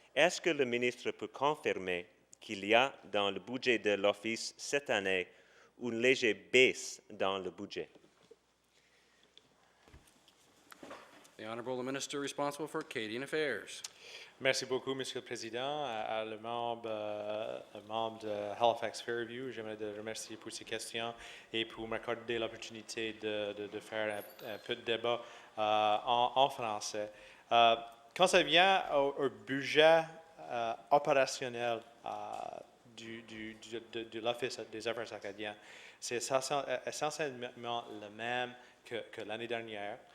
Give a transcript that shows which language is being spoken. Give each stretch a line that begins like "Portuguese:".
French: Est-ce que le ministre peut confirmer qu'il y a dans le budget de l'Office cette année une légère baisse dans le budget?
English: The Honourable Minister responsible for Canadian Affairs.
French: Merci beaucoup, Monsieur le Président. Le membre de Halifax Fairview, j'aimerais te remercier pour ces questions et pour m'accorder l'opportunité de faire un peu de débat en français. Quand ça vient au budget opérationnel de l'Office des affaires acadiennes, c'est essentiellement le même que l'année dernière.